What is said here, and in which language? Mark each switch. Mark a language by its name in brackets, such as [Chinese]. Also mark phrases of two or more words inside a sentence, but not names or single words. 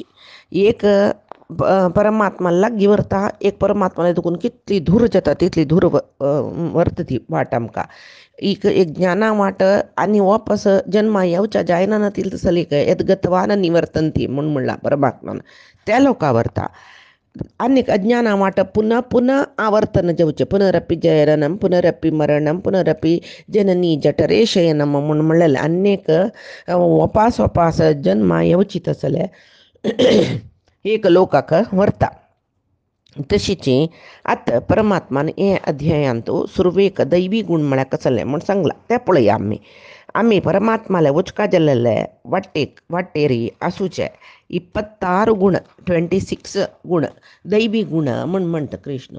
[Konkani] एक परमात्मा लागीं व्हरता एक परमात्माला देखून कितली दूर जाता तितली दूर व्हरता ती वाट आमकां. एक ज्ञाना वाट आनी वापस जन्मा येवच्या जायना ना तितले सलीक [Sanskrit] यद्गतवान निवर्तन्ती [Konkani] म्हूण म्हणलां परमात्मान त्या लोका व्हरता. आनीक अज्ञाना वाट पुनः पुनः आवर्तन जेवचें [Sanskrit] पुनरपि जननम पुनरपि मरणम पुनरपि जननी जठरे शयनम [Konkani] म्हूण म्हणलेलें. आनीक वपास जन्मा येवची तसले एक लोकाक व्हरता. तशीच आतां परमात्मान हे अध्यायांत सुरवेक दैवी गुण म्हळ्यार कसले म्हूण सांगला तें पळया आमी परमात्माले वचका जाल्ले वाटेरी आसूचे 26 गुण 26 गुण दैवी गुण म्हूण म्हणटा कृष्ण.